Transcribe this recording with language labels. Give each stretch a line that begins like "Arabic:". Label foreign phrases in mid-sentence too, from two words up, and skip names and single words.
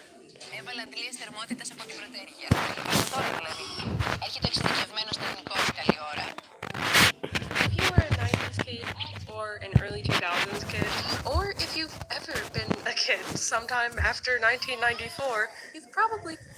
Greek: Έβαλα αντλίες θερμότητας από την πρωτεεργία. Τώρα δηλαδή. Έρχεται ο εξειδικευμένος τεχνικός καλή ώρα.
English: If you were a 90s kid or an early 2000s kid, or if you've ever been a kid sometime after 1994, you've probably